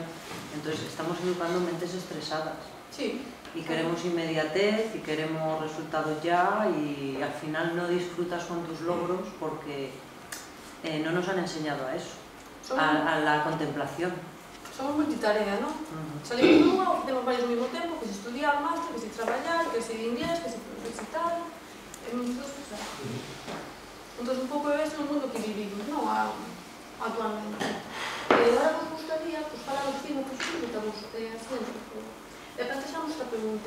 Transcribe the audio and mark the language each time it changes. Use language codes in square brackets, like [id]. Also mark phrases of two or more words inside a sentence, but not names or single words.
[es] Entonces estamos educando mentes estresadas. Sí. Y queremos inmediatez y queremos resultados ya y al final no disfrutas con tus logros porque no nos han enseñado a eso, a la contemplación. Somos multitarea, ¿no? [gl] Salimos nunha, temos varios ao mesmo tempo, que se estudiar máster, que se traballar, que se inglés, que se recitar, entón un pouco é este o mundo que vivimos, non? Actualmente. E agora nos gustaría falar dos 5 positivos, e plantexamos esta pregunta.